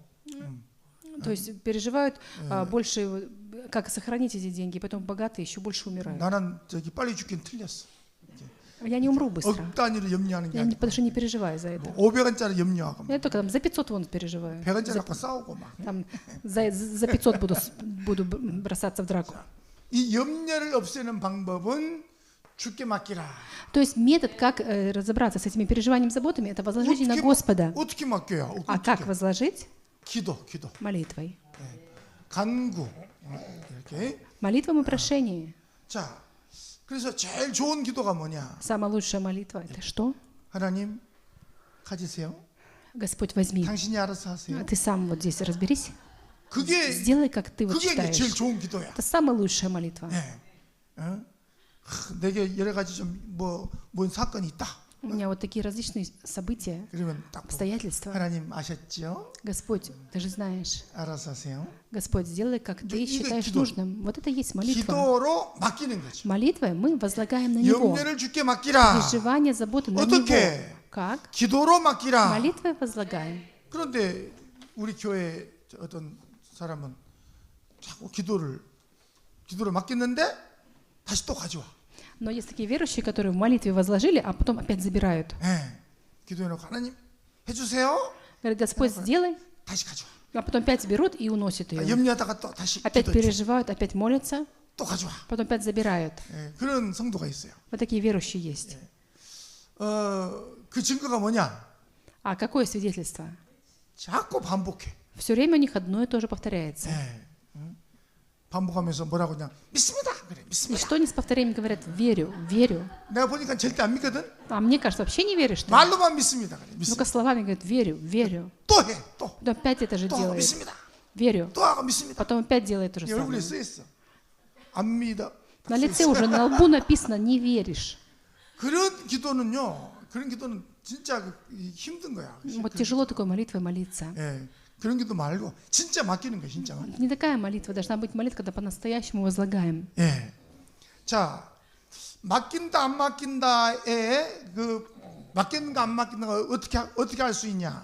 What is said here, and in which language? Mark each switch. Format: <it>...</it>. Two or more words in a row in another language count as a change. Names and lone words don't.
<ru>То есть переживают больше, как сохранить эти деньги, потом богатые еще больше умирают.</ru> <ko>나는 저기 빨리 죽긴 틀렸어.</ko> <ru>Я не умру быстро.</ru> <ko>억 단위로 염려하는 게 아니고</ko> <ru>Потому что не переживаю за это.</ru> <ko>500원짜리 염려하고 막</ko> <ru>Я только там за 500 вон переживаю.</ru> <ko>100원짜리 갖고 싸우고 막.</ko> <ru>Там за 500 буду бросаться в драку.</ru> <ko>이 염려를 없애는 방법은 주께 맡기라.</ko> <ru>То есть метод, как разобраться с этими переживаниями, заботами, это возложить на Господа.</ru> <ko>어떻게 맡겨요?</ko> <ru>А как возложить?</ru> <ko>기도.</ko> <ru>Молитвой.</ru> <ko>간구. 이렇게.</ko> <ru>Молитвом и прошением.</ru> <ko>자, 그래서 제일 좋은 기도가 뭐냐?</ko> <ru>Самая лучшая молитва это что?</ru> <ko>하나님 가지세요.</ko> <ru>Господь, возьми.</ru> <ko>당신이 알아서 하세요.</ko> <ru>Ты сам вот здесь разберись.</ru> <ko>그게</ko> <ru>Сделай, как ты вот</ru> <ko>그게 이제</ko> <ru>считаешь.</ru> <ko>제일 좋은 기도야.</ko> <ru>Это самая лучшая молитва.</ru> <ko>내게 여러 가지 좀 뭔 사건이 있다.</ko> <ru>У меня вот такие различные события,</ru> <ko>그러면 딱 보고,</ko> <ru>обстоятельства.</ru> <ko>하나님 아셨죠?</ko> <ru>Господь, ты же знаешь.</ru> <ko>알아서 하세요.</ko> <ru>Господь, сделай, как ты</ru> <ko>이게</ko> <ru>считаешь</ru> <ko>기도.</ko> <ru>нужным. Вот это и есть молитва.</ru> <ko>기도로 맡기는 거죠.</ko> <ru>Молитвой мы возлагаем на Него.</ru> <ko>염려를 주께 맡기라.</ko> <ru>Переживание, заботы на</ru> <ko>어떻게?</ko> <ru>Него. Как?</ru> <ko>기도로 맡기라.</ko> <ru>Молитвой возлагаем.</ru> <ko>그런데 우리 교회 어떤 사람은 자꾸 기도를 맡겼는데 다시 또 가져와.</ko> <ru>Но есть такие верующие, которые в молитве возложили, а потом опять забирают.</ru> <ko>기도해놓고 하나님 해주세요.</ko> <ru>Говорят, Господь, сделай,</ru> <ko>다시 가져와.</ko> <ru>а потом опять берут и уносят ее.</ru> <ko>염려하다가 또 다시</ko> <ru>Опять</ru> <ko>기도해 줘.</ko> <ru>переживают, опять молятся,</ru> <ko>또 가져와.</ko> <ru>потом опять забирают.</ru> <ko>그런 성도가 있어요.</ko> <ru>Вот такие верующие есть.</ru> <ko>그 증거가 뭐냐?</ko> <ru>А какое свидетельство?</ru> <ko>자꾸 반복해.</ko> <ru>Все время у них одно и то же повторяется.</ru> <ko>반복하면서 뭐라고 그냥 믿습니다. 그래,</ko> <ru>И</ru> <ko>믿습니다.</ko> <ru>что они с повторением говорят? Верю, верю.</ru> <ko>내가 보니까 절대 안 믿거든.</ko> <ru>А мне кажется, вообще не веришь ты.</ru> <ko>말로만 믿습니다. 그래,</ko> <ru>Ну-ка</ru> <ko>믿습니다.</ko> <ru>словами говорят, верю, верю.</ru> <ko>또 해, 또</ko> <ru>Потом опять это же</ru> <ko>하고</ko> <ru>делает.</ru> <ko>믿습니다.</ko> <ru>Верю.</ru> <ko>또 하고 믿습니다.</ko> <ru>Потом опять делает то же</ru> <ko>이 얼굴에</ko> <ru>самое.</ru> <ko>쓰여 있어. 안 믿어.</ko> <ru>На лице уже, на лбу написано «не веришь».</ru> <ko>그런 기도는 진짜 힘든 거야.</ko> <ru>Вот тяжело такой молитвой молиться.</ru> <ko>예, 그런 기도 말고 진짜 맡기는 거야, 진짜.</ko> <ru>Не такая молитва, должна быть молитва, когда по-настоящему возлагаем.</ru> <ko>예, 자, 맡긴다 안 맡긴다에 맡기는가 안 맡기는가 어떻게 알 수 있냐?</ko>